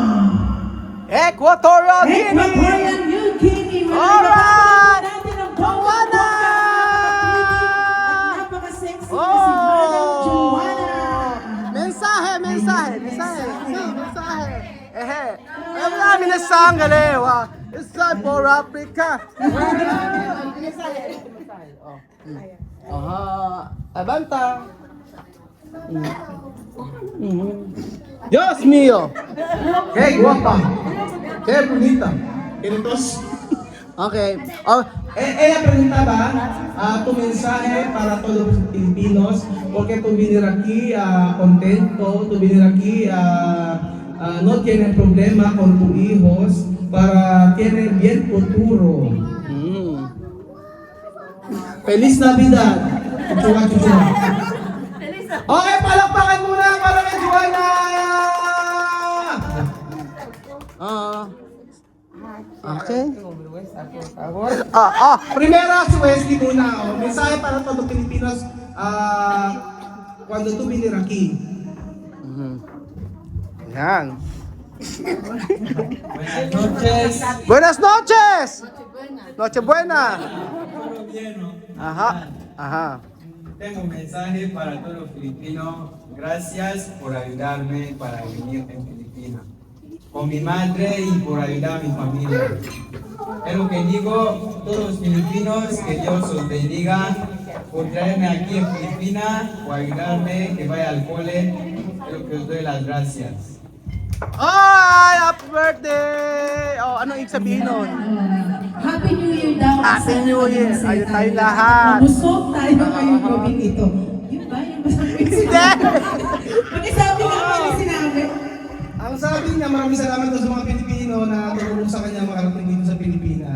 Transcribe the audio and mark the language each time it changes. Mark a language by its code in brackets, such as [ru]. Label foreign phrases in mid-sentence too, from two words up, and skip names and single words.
[en] Equatorial Guinea. Ecuadorian New Guinea. Alright! [tl] Natin ang Joanna! At napaka-sexy na si Madam Joanna. Mensahe. Alam namin na sangalewa. [en] It's time for Africa. Abanta. [es] Dios mío. Qué guapa. Qué bonita. Queridos. [en] Okay. Oh, [es] Ella preguntaba tu mensaje para todos los Filipinos, porque tú venir aquí contento, tú venir aquí no tienes problema con tus hijos, para tener bien futuro. Feliz Navidad! Chuchuwa, chuchuwa. [tl] Okay, palakpakan muna para kay Joanna! [en] Okay. [es] Por favor. [tl] Primero si Wesley muna. [es] Mensahe para todos los Filipinos cuando tú venir aquí. [tl] Yan. [es] Buenas noches. Buenas noches! Noche buena. ¿Todo bien, no? Ajá. Tengo un mensaje para todos los filipinos. Gracias por ayudarme para venir en Filipinas. Con mi madre y por ayudar a mi familia. Es lo que digo, todos los filipinos, que Dios os bendiga por traerme aquí en Filipinas, por ayudarme, que vaya al cole. Es lo que os doy las gracias. [en] Ay, happy birthday! [tl] Oh, ano ibig sabihin nun? [en] Happy New Year [tl] daw. [en] Happy [tl] Sana [en] New Year. [tl] maging Ayun masaya tayo lahat. Mabusog tayo ngayong gabing ito. Yun ba? Yung ba sabi ko? Hindi! Pag-isabi na naman yung sinabi. Ang sabi niya, maraming salamat daw sa mga Pilipino na tumulong sa kanya makarating dito sa Pilipinas.